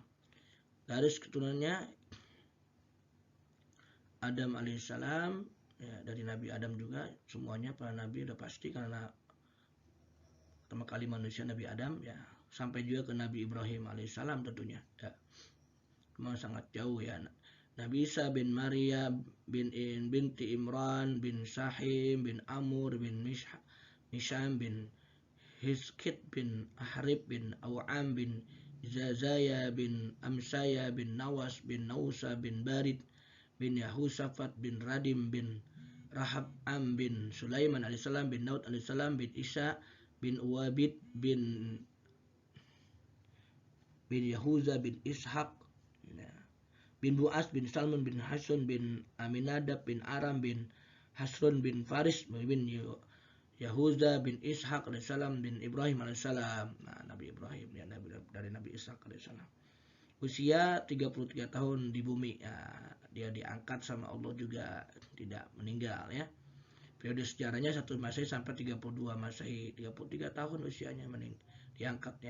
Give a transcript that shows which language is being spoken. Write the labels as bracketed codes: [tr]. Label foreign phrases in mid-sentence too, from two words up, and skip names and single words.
[id] Garis keturunannya Adam alaihissalam ya, dari Nabi Adam juga. Semuanya para nabi udah pasti karena pertama kali manusia Nabi Adam ya. Sampai juga ke Nabi Ibrahim alaihissalam tentunya ya. Memang sangat jauh ya. Nabi Isa bin Maryam binti Imran bin Sahim bin Amur bin Misham bin Hizkit bin Ahrib bin Aw'am bin Zazaya bin Amsaya bin Nawas bin Nausa bin Barid bin Yahusafat bin Radim bin Rahab'am bin Sulaiman alaihissalam bin Daud alaihissalam bin Isa bin Uwabid bin Yahuza bin Ishaq bin Bu'as bin Salman bin Hasun bin Aminadab bin Aram bin Hasrun bin Faris bin Yahuza bin Ishaq alaihissalam bin Ibrahim alaihissalam. Nah, Nabi Ibrahim ya, dari Nabi Ishaq alaihissalam. Usia 33 tahun di bumi ya, dia diangkat sama Allah juga, tidak meninggal ya. Periode sejarahnya 1 Masehi sampai 32 Masehi, 33 tahun usianya diangkat ya.